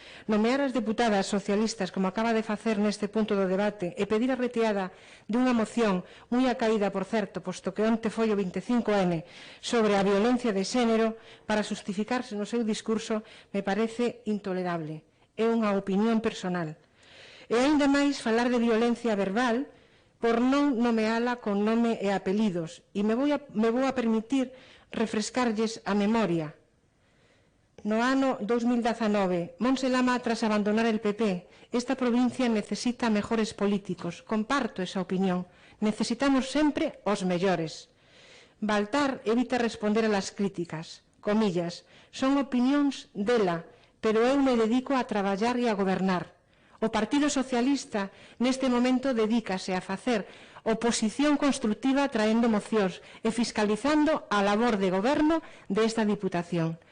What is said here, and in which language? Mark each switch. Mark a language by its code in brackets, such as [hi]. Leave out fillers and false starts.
[gl] Nomear as deputadas socialistas como acaba de facer neste punto do debate e pedir a retirada dunha moción moi acaída, por certo, posto que onte foi o 25N sobre a violencia de xénero para justificarse no seu discurso me parece intolerable. É unha opinión personal. E aínda máis falar de violencia verbal por non nomeala con nome e apelidos. E me vou a permitir refrescarlles a memoria. No ano 2019, [es] Montse Lama, tras abandonar el PP, esta provincia necesita mejores políticos. [gl] Comparto esa opinión. Necesitamos sempre os mellores. [es] Baltar evita responder a las críticas. [gl] Comillas, son opinións dela, pero eu me dedico a traballar e a gobernar. O Partido Socialista neste momento dedícase a facer oposición constructiva traendo mocións e fiscalizando a labor de goberno desta Diputación.